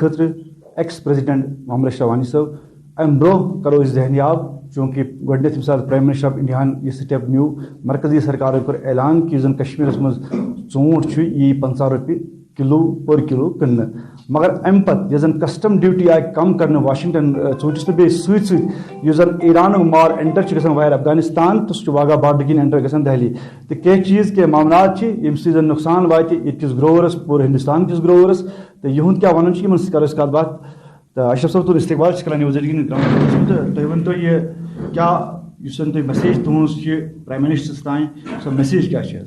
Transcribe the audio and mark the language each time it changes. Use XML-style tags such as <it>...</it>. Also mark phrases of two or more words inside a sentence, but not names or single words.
<ks>خٲطرٕ</ks> <en>ex president</en> <ks>محمد اشرف وانی صٲب امہِ برونٛہہ کرو أسۍ ذہنیاب چوٗنٛکہِ گۄڈٕنیتھ ییٚمہِ ساتہٕ</ks> <en>prime minister of India</en> <ks>یہِ سٹیپ نیوٗ مرکزی سرکارن کوٚر اعلان کہِ یُس زن کشمیٖرس منٛز ژوٗنٛٹھ چھُ یہِ یی 50 رۄپیہِ کِلوٗ پٔر کِلوٗ کٕننہٕ مگر ام پتہ یس زن</ks> <en>custom duty</en> <ur>آئی کم کرنے</ur> <ks>واشنگٹن ژوٗنٛٹھِس نہٕ بیٚیہِ سۭتۍ سۭتۍ یُس زن ایرانُک مال اینٹر چھُ گژھان وایَر افغانستان تہٕ سُہ چھُ واگا بارڈر کِنۍ اینٹر گژھان دہلی تہٕ کینٛہہ چیٖز کینٛہہ معاملات چھِ ییٚمہِ سۭتۍ زن نۄقصان واتہِ ییٚتہِ کِس گروورس پوٗرٕ ہندوستان کِس گروورس تہٕ یِہُنٛد کیٛاہ وَنُن چھُ یِمن سۭتۍ کرو أسۍ کتھ باتھ تہٕ اشرف صٲب تُہُنٛد استقبال چھِ کران News18 تہٕ تُہۍ ؤنۍتو یہِ کیٛاہ یُس زن تُہۍ میسیج تُہٕنٛز چھِ</ks> <en>prime minister</en> <ks>تانۍ سۄ میسیج کیٛاہ چھِ حظ؟</ks>